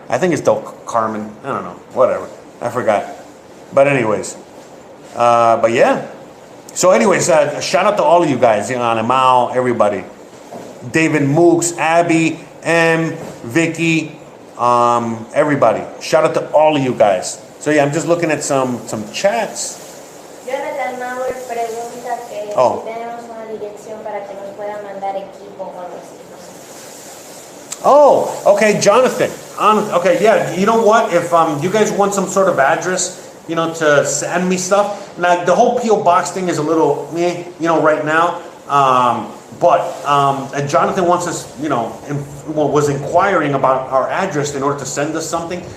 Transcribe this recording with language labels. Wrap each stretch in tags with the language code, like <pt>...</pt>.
<en>I think it's Del Carmen. I don't know, whatever. I forgot. But anyways. But yeah. So anyways, shout out to all of you guys, Alemão, everybody. David Mooks, Abby, M, Vicky, everybody. Shout out to all of you guys. So yeah, I'm just looking at some chats.</en> <es>Jonathan Mauer pregunta que si tenemos una dirección para que nos puedan mandar equipo o algo así.</es> <en>Oh, okay, Jonathan. Okay, yeah, you know what? If you guys want some sort of address, to send me stuff. Now, the whole P.O. Box thing is a little meh, right now. But Jonathan wants us, was inquiring about our address in order to send us something.</en>